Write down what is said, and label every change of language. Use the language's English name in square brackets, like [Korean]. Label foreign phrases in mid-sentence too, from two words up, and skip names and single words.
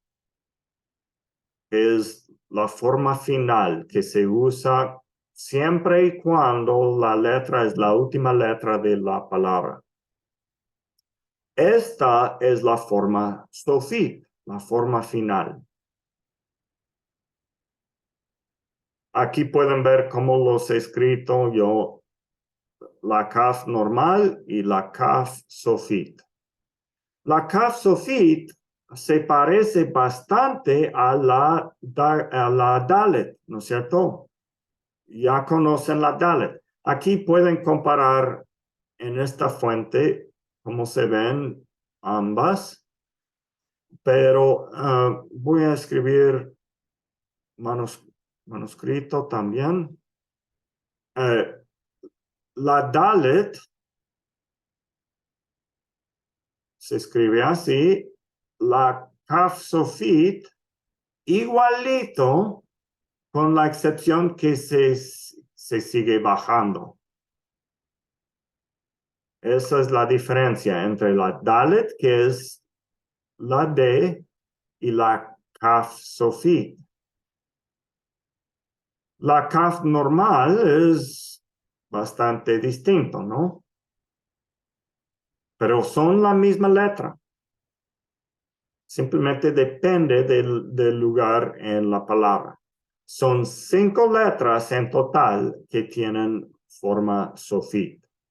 [Spanish] Es la forma final que se usa siempre y cuando la letra es la última letra de la palabra. Esta es la forma sofit, la forma final. Aquí pueden ver cómo los he escrito yo, la kaf normal y la kaf sofit. La kaf sofit se parece bastante a la dalet, ¿no es cierto? Ya conocen la dalet. Aquí pueden comparar en esta fuente cómo se ven ambas, pero voy a escribir manuscrito también. La dalet se escribe así, la kaf sofit igualito, con la excepción que se sigue bajando. Esa es la diferencia entre la dalet, que es la D, y la kaf sofit. La kaf normal es bastante distinto, ¿no? Pero son la misma letra. Simplemente depende del lugar en la palabra. Son 5 letras en total que tienen forma sofit.